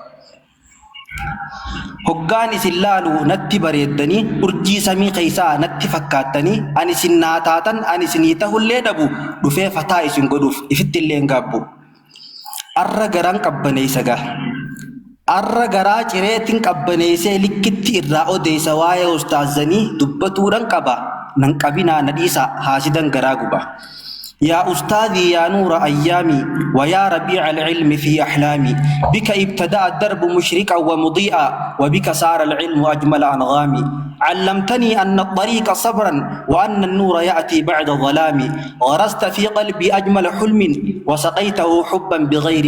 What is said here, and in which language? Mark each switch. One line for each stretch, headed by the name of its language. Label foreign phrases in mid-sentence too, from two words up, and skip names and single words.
Oromo: Hoggaan isin laalu natti bareeddanii urjii samii keessaa natti fakkaattanii ani isin naa taatan ani isinii tahullee dhabu dhufee fataa isin godhuuf ifitti illee hin gaabbu. Arra garaan qabbaneessa gaa. Arra garaa cireetiin qabbaneessee likkitti irraa odeessa waa'ee ustaazanii dubbatuudhaan qaba. Nan qabinaa nadhiisa haasidan garaa guba.
Arabic: يا أستاذي يا نور أيامي ويا ربيع العلم في أحلامي بك ابتدأ الدرب مشرقا ومضيئا وبك صار العلم أجمل أنغامي علمتني أن الطريق صبرا وأن النور يأتي بعد الظلام غرست في قلبي أجمل حلم وسقيته حبا بغير